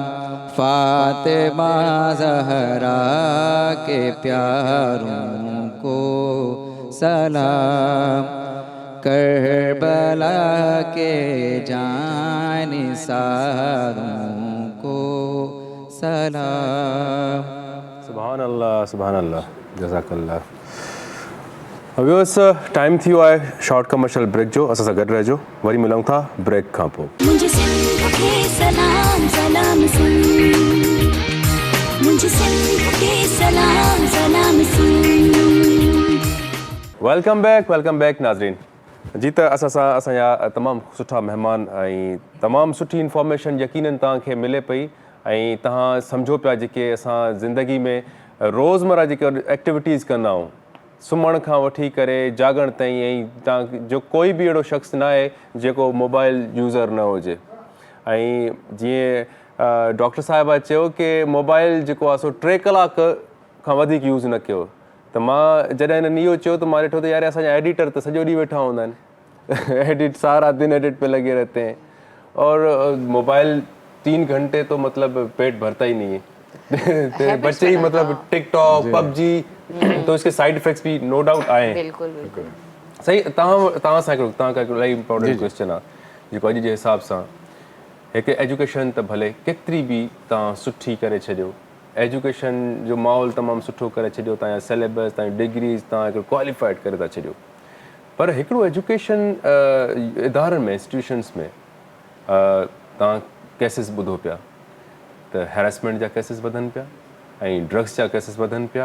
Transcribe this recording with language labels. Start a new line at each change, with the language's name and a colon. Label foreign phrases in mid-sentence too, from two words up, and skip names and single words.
Urdu: فاطمہ زہرا کے پیاروں کو سلام، کربلا کے جاں نثاروں کو سلام.
Arabic: سبحان الله جزاك الله.
Sindhi: व्यूअर्स, टाइम थी वियो आहे शॉर्ट कमर्शियल ब्रेक जो। असां सां गॾु रहिजो, वरी मिलूं था ब्रेक खां पोइ।
Urdu: مجھے سندھ کے سلام سلام سن، مجھے سندھ کے سلام سلام سن.
English: Welcome back नाज़रीन।
Sindhi: जी त असां सां असांजा तमामु सुठा महिमान ऐं तमामु सुठी इंफॉर्मेशन यकीनन तव्हांखे मिले पई ऐं तव्हां सम्झो पिया जेके असां ज़िंदगी में रोज़मर्रा जेके एक्टिविटीज़ कंदा आहियूं, सुम्हण खां वठी करे जागण ताईं, ऐं तव्हां जो कोई बि अहिड़ो शख़्स न आहे जेको
English: mobile user
Sindhi: न हुजे। ऐं जीअं डॉक्टर साहिबा चयो कि मोबाइल जेको आहे सो 3 कलाक खां वधीक यूज़ न कयो। त मां जॾहिं हिननि इहो चयो त मां ॾिठो त यार असांजा एडिटर त सॼो ॾींहुं वेठा हूंदा आहिनि,
Urdu: ایڈٹ سارا دن ایڈٹ پہ لگے رہتے ہیں اور موبائل 3 گھنٹے تو مطلب پیٹ بھرتا ہی نہیں ہے. بچے ہی مطلب ٹک ٹاک پب جی، تو اس کے
English: side effects
Urdu: بھی
English: no doubt
Urdu: آئے ہیں. بالکل بالکل صحیح.
Sindhi: तव्हां सां हिकिड़ो इलाही
English: important question
Sindhi: आहे जेको अॼु जे हिसाब सां हिकु एजुकेशन त भले केतिरी बि तव्हां सुठी करे छॾियो, एजुकेशन जो माहौल तमामु सुठो करे छॾियो, तव्हांजा सिलेबस, तव्हांजी डिग्रीज़ तव्हां हिकिड़ो क्वालिफाइड करे था छॾियो, पर हिकिड़ो एजुकेशन इदारनि में इंस्टीट्यूशन्स में तव्हां केसिस ॿुधो पिया त हैरेसमेंट जा केसिस वधनि पिया ऐं ड्रग्स जा केसिस वधनि पिया।